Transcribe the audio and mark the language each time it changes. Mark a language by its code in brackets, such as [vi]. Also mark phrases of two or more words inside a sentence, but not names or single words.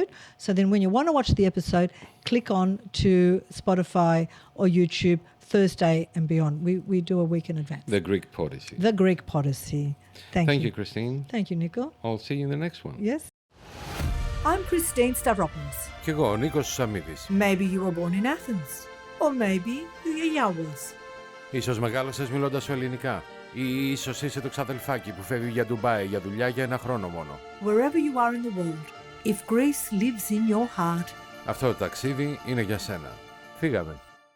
[en] So then when you want to watch the episode, click on to Spotify or YouTube Thursday and beyond. We do a week in advance. The Greek Podyssey. The Greek Podyssey. Thank you, Christine. Thank you, Nico. I'll see you in the next one. Yes. I'm Christine Stavropoulos. [el] Κι εγώ, ο Νίκος Σαμίδης. [en] Maybe you were born in Athens. Or maybe your yeah was. [el] Ίσως μεγάλωσες μιλώντας σου ελληνικά. Ή ίσως είσαι το ξαδελφάκι που φεύγει για Ντουμπάι για δουλειά για ένα χρόνο μόνο. [en] Wherever you are in the world, if Greece lives in your heart, [el] Αυτό το ταξίδι είναι για σένα. Φύγαμε.